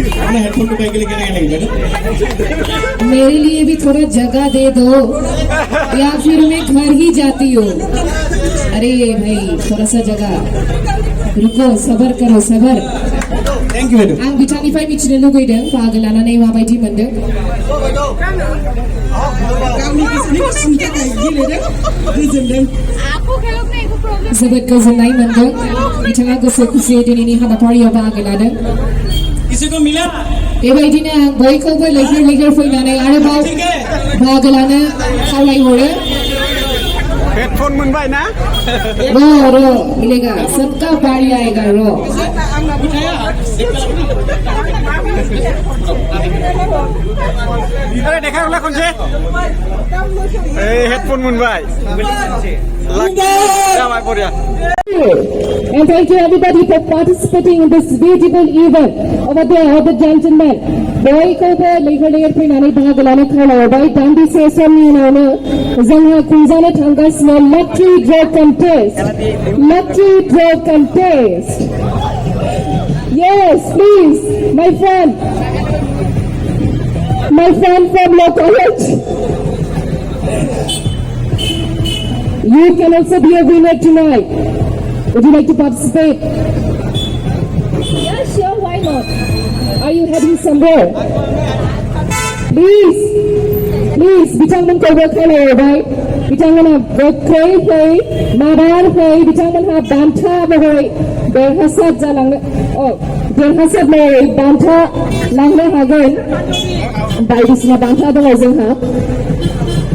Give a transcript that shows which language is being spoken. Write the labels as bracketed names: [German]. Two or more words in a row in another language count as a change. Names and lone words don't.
[Assamese] আপোনাৰ হেডফোনটো পাই গ'লে কেনেকৈ লাগিব বাইদেউ [Hindi] मेरे लिए भी थोड़ा जगह दे दो या फिर मैं घर ही जाती हूँ अरे भाई थोड़ा सा जगह रुको सबर करो सबर [English] thank you बायदेव [Bodo] आं बिथांनिफ्राय मिथिनो लुगैदों बाहागो लानानै माबायदि मोनदों जोबोद गोजोननाय मोनदों बिथाङा गोसो खुसियै दिनैनि हाबाफारियाव बाहागो लादों किसिखौ मिला बेबायदिनो आं बयखौबो लैहोर लैहोर फैनानै आरोबाव बाहागो लानो खावलायहरो हेडफोन मोनबाय ना [Hindi] रो मिलेगा सबका बारी आएगा रो [Bodo] अरे देखा होला खनसे हेडफोन मोनबाय जाबाय बरिया [English] And thank you everybody for participating in this beautiful event. Over there, all the gentlemen. [Bodo] बयखौबो लैहोर लैहोर फैनानै बाहागो लानो खावलायहरबाय दान्दिसे समनि उनावनो जोंहा खुंजानो थांगासिनो [English] lottery draw contest Yes, please, my friend from law college. You can also be a winner tonight. Would you like to participate? Yeah, sure, why not? Are you heading somewhere? Please, [Bodo] बिथांमोनखौ खावलायहरबाय बिथांमोना गोख्रै फै माबार फै बिथांमोनहा बान्था महरै देरहासार महरै बान्था लांनो हागोन बायदिसिना बान्था दङ जोंहा